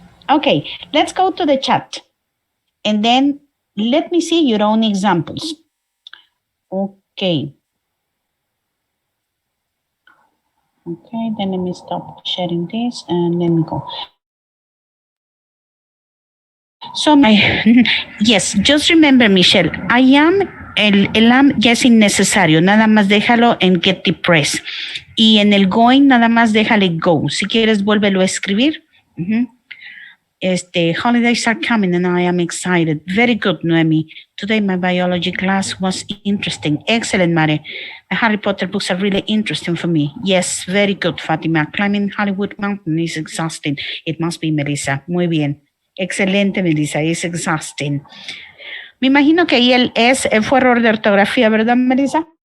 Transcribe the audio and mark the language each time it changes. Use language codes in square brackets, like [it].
[en] Okay, let's go to the chat. And then let me see your own examples. Okay, then let me stop sharing this and let me go. So, yes, just remember, [es] Michelle, I am, el am ya es innecesario, nada más déjalo en [en] get the press. [es] Y en el going, nada más déjale go. Si quieres, vuélvelo a escribir. [en] Holidays are coming and I am excited. Very good, Noemi. Today my biology class was interesting. Excellent, Mare. The Harry Potter books are really interesting for me. Yes, very good, Fatima. Climbing Hollywood Mountain is exhausting. It must be, Melissa. [es] Muy bien. Excelente, [en] Melissa. It's exhausting. [es] Me imagino que ahí el es fue error de ortografía, ¿verdad, Melissa?